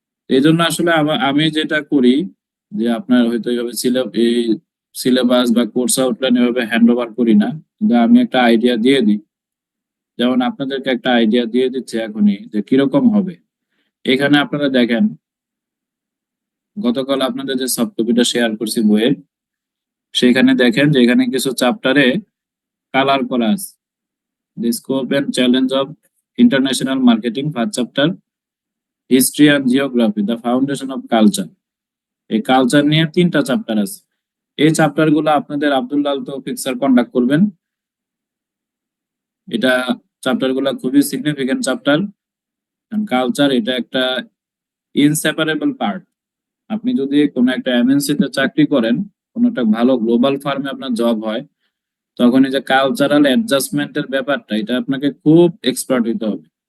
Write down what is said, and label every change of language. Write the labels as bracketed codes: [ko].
[bn] এই জন্য আসলে আমি যেটা করি যে আপনার হয়তো এইভাবে এই সিলেবাস বা কোর্স আউটলাইন এভাবে হ্যান্ড ওভার করি না, কিন্তু আমি একটা আইডিয়া দিয়ে দিই। যেমন আপনাদেরকে একটা আইডিয়া দিয়ে দিচ্ছে এখনই যে কিরকম হবে। এখানে আপনারা দেখেন, গতকাল আপনাদের যে সফট কপিটা শেয়ার করছি বইয়ের, সেখানে দেখেন যে এখানে কিছু চ্যাপ্টারে কালার করা আছে। [en] The scope and challenge of international marketing, first chapter, history and geography, the foundation of culture। [bn] এই কালচার নিয়ে 3টা চ্যাপ্টার আছে। এই চ্যাপ্টার গুলো আপনাদের আব্দুল্লাহ তৌফিক স্যার কন্ডাক্ট করবেন। এটা চ্যাপ্টার গুলো খুবই সিগনিফিকেন্ট চ্যাপ্টার। কালচার এটা একটা ইনসেপারেবল পার্ট। আপনি যদি কোনো একটা এমএনসি তে চাকরি করেন, কোনো একটা ভালো গ্লোবাল ফার্মে আপনার জব হয়, তখন এই যে কালচারাল অ্যাডজাস্টমেন্টের ব্যাপারটা, এটা আপনাকে খুব এক্সপার্ট হইতে হবে।